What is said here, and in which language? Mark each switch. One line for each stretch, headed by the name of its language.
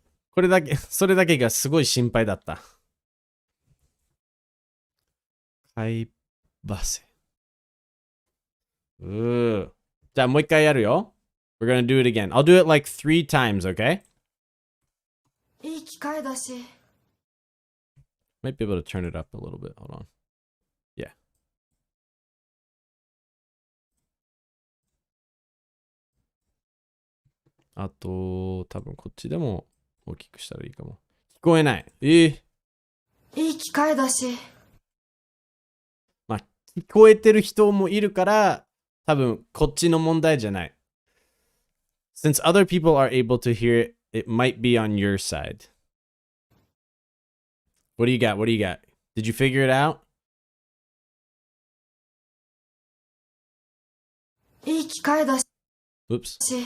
Japanese: これだけ、それだけがすごい心配だった。会話せ。じゃあもう一回やるよ。
English: We're gonna do it again. I'll do it like 3 times, okay?
Japanese: いい機会だし。
English: Might be able to turn it up a little bit. Hold on. Yeah.
Japanese: あと、多分こっちでも大きくしたらいいかも。聞こえない。いい機会だし。まあ、聞こえてる人もいるから、多分こっちの問題じゃない。
English: Since other people are able to hear it, it might be on your side. What do you got? What do you got? Did you figure it out?
Japanese: いい機会だし。
English: Oops.